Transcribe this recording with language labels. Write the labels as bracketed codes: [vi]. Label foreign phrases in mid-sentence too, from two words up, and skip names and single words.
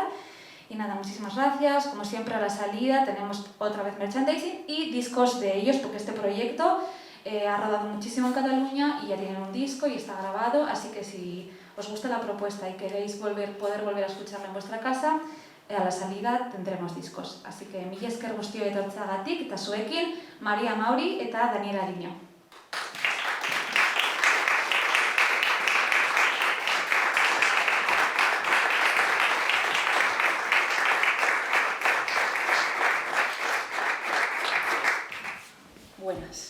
[es] Y nada, muchísimas gracias. Como siempre, a la salida tenemos otra vez merchandising y discos de ellos, porque este proyecto ha rodado muchísimo en Cataluña y ya tienen un disco y está grabado, así que si os gusta la propuesta y queréis poder volver a escucharlo en vuestra casa, a la salida tendremos discos. Así que [eu] mila esker guztioi etortzeagatik eta zuekin Maria Mauri eta Daniel Ariño. [es] Buenas.